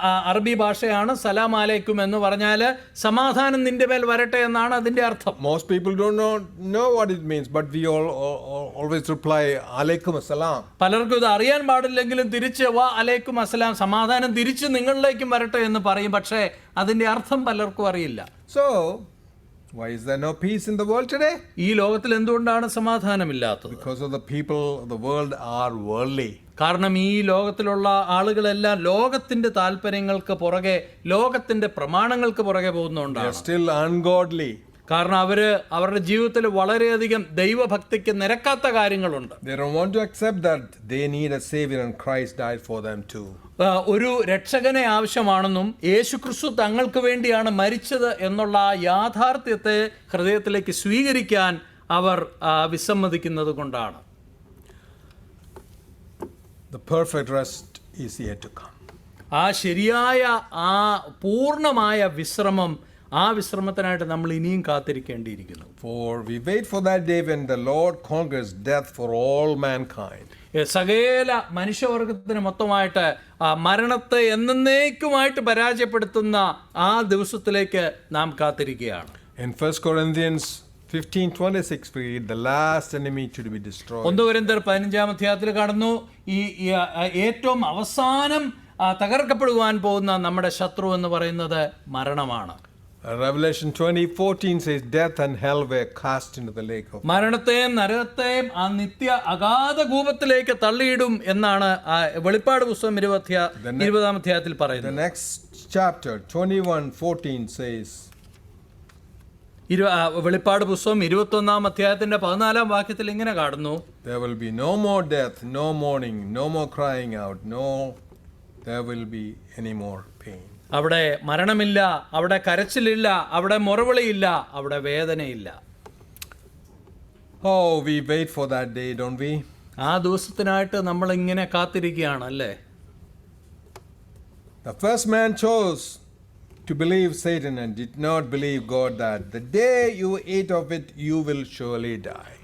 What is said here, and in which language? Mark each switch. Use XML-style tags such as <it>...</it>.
<ml>അറബി ഭാഷയാണ് സലാം അലൈക്കും എന്ന് പറഞ്ഞാൽ സമാധാനം നിന്റെ മേൽ വരട്ടെ എന്നാണ് അതിന്റെ അർത്ഥം.</ml> <en>Most people don't know what it means, but we all always reply alaikum assalam.</en> <ml>പലർക്കും ഇത് അറിയാൻ പാടില്ലെങ്കിലും തിരിച്ച് വാ അലൈക്കും അസ്സലാം, സമാധാനം തിരിച്ച് നിങ്ങളിലേക്കും വരട്ടെ എന്ന് പറയും. പക്ഷേ അതിന്റെ അർത്ഥം പലർക്കും അറിയില്ല.</ml> <en>So why is there no peace in the world today?</en> <ml>ഈ ലോകത്തിൽ എന്തുകൊണ്ടാണ് സമാധാനമില്ലാത്തത്?</ml> <en>Because of the people of the world are worldly.</en> <ml>കാരണം ഈ ലോകത്തിലുള്ള ആളുകളെല്ലാം ലോകത്തിന്റെ താല്പര്യങ്ങൾക്ക് പുറകെ, ലോകത്തിന്റെ പ്രമാണങ്ങൾക്ക് പുറകെ</ml> <en>They are</en> <ml>പോകുന്നതുകൊണ്ടാണ്.</ml> <en>still ungodly.</en> <ml>കാരണം അവരുടെ ജീവിതത്തിൽ വളരെയധികം ദൈവഭക്തിക്ക് നിരക്കാത്ത കാര്യങ്ങളുണ്ട്.</ml> <en>They don't want to accept that they need a savior and Christ died for them too.</en> <ml>ഒരു രക്ഷകനെ ആവശ്യമാണെന്നും യേശുക്രിസ്തു തങ്ങൾക്ക് വേണ്ടിയാണ് മരിച്ചത് എന്നുള്ള ആ യാഥാർത്ഥ്യത്തെ ഹൃദയത്തിലേക്ക് സ്വീകരിക്കാൻ അവർ വിസമ്മതിക്കുന്നത് കൊണ്ടാണ്.</ml> <en>The perfect rest is yet to come.</en> <ml>ആ ശരിയായ ആ പൂർണ്ണമായ വിശ്രമം, ആ വിശ്രമത്തിനായിട്ട് നമ്മൾ ഇനിയും കാത്തിരിക്കേണ്ടിയിരിക്കുന്നു.</ml> <en>For we wait for that day when the Lord conquers death for all mankind.</en> <ml>സകല മനുഷ്യവർഗത്തിന് മൊത്തമായിട്ട് മരണത്തെ എന്നേക്കുമായിട്ട് പരാജയപ്പെടുത്തുന്ന ആ ദിവസത്തിലേക്ക് നാം കാത്തിരിക്കുകയാണ്.</ml> <en>In 1 Corinthians 15:26 we read the last enemy to be destroyed.</en> <ml>1 കൊരിന്ത്യർ 15-ാം അധ്യായത്തിൽ കാണുന്നു ഈ ഏറ്റവും അവസാനം തകർക്കപ്പെടുവാൻ പോകുന്ന നമ്മുടെ ശത്രു എന്ന് പറയുന്നത് മരണമാണ്.</ml> <en>Revelation 20:14 says death and hell were cast into the lake of.</en> <ml>മരണത്തെയും നരകത്തെയും ആ നിത്യ അഗാധ കൂപത്തിലേക്ക് തള്ളിയിടും എന്നാണ് വെളിപ്പാട് പുസ്തകം 20-ാം അധ്യായത്തിൽ</ml> <en>The</en> <ml>പറയുന്നത്.</ml> <en>next chapter 21:14 says</en> <ml>വെളിപ്പാട് പുസ്തകം 21-ാം അധ്യായത്തിന്റെ 14-ാം വാക്യത്തിൽ ഇങ്ങനെ കാണുന്നു,</ml> <en>there will be no more death, no mourning, no more crying out, no there will be any more pain.</en> <ml>അവിടെ മരണമില്ല, അവിടെ കരച്ചിലില്ല, അവിടെ മുറവിളിയില്ല, അവിടെ വേദനയില്ല.</ml> <en>Oh, we wait for that day, don't we?</en> <ml>ആ ദിവസത്തിനായിട്ട് നമ്മൾ ഇങ്ങനെ കാത്തിരിക്കുകയാണ് അല്ലേ?</ml> <en>The first man chose to believe Satan and did not believe God that the day you eat of it you will surely die.</en>